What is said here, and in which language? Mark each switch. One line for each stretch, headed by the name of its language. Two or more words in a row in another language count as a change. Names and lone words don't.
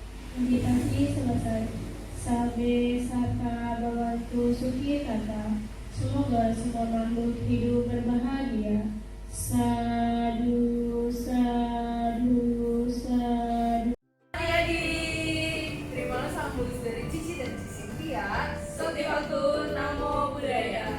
Indonesian: Meditasi selesai.
Pali: Sabe sata bawantu suki kata.
Indonesian: Semoga semua makhluk hidup berbahagia.
Pali: Sadu, sadu, sadu.
Indonesian: Adik-adik, terimalah salam tulus dari Cici dan Cici Cynthia.
Pali: Sotihotu Namo Buddhaya.